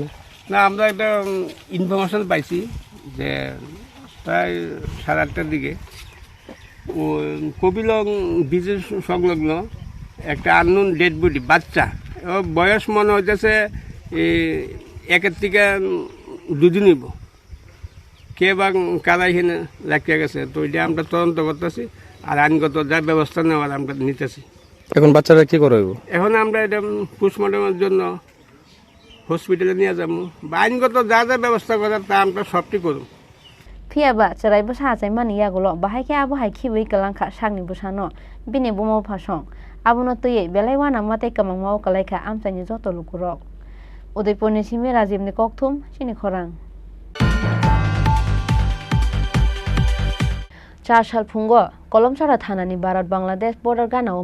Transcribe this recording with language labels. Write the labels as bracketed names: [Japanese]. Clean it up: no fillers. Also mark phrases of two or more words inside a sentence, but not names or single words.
[Bangla] না আমরা একটা ইনফরমেশন পাইছি যে প্রায় 8:30টার দিকে ও কপিলং ব্রিজের সংলগ্ন একটা [English] unknown dead body [Bangla] বাচ্চা ওর বয়স মনে হইতেছে 1 থেকে 2 দিন হইব কে বা কারা এখানে লাগিয়ে গেছে তো এটা আমরা তদন্ত করতেছি আর আইনগত যা ব্যবস্থা নেওয়ার আমরা নিতেছি এখন বাচ্চারা কি করব এখন আমরা এটা পোস্টমর্টমের জন্য হসপিটালে নিয়ে যাব বা আইনগত যা ব্যবস্থা করার তা আমরা সবটি করব [Kok Borok] Fiaba charai bsa achaimani yagulo bahaike abo hai khibai kalangkha sagni bsano bini bumo phasong abono toyei belaiwana mate kamangmao kalaika amchaini joto lukurok Udaipur ni simi Rajiv ni kokthum Chini Khorang Char salphungo Kolomsara thanani Bharat Bangladesh border ganao